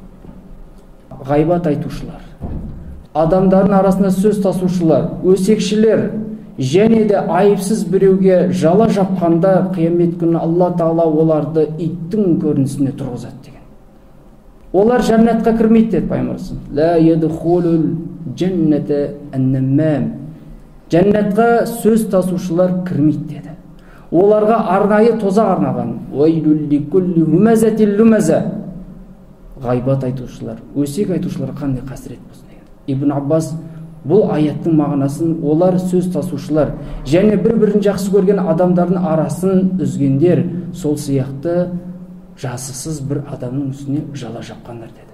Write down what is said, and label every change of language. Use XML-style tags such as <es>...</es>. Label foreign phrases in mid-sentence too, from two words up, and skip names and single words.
<kk>Ғайбат айтушылар, адамдардың арасында сөз тасушылар, өсекшілер және де айыпсыз біреуге жала жапқанда қиямет күні Алла Тағала оларды иттің көрінісіне тұрғызады деген. Олар жәннатқа кірмейді деді Пайғамбарымыз.</kk> <ar>لا يدخل الجنة النمام.</ar> <kk>Жәннатқа сөз тасушылар кірмейді деді. Оларға арнайы тозақ арнаған.</kk> <ar>ويل لكل همزة لمزة.</ar> <kk>Ғайбат айтушылар, өсек айтушылар қандай қасірет болсын деген. Ибн Аббас бұл аяттың мағынасын, олар сөз тасушылар және бір-бірін жақсы көрген адамдардың арасын үзгендер, сол сияқты жазықсыз бір адамның үстіне жала жапқандар деді.</kk>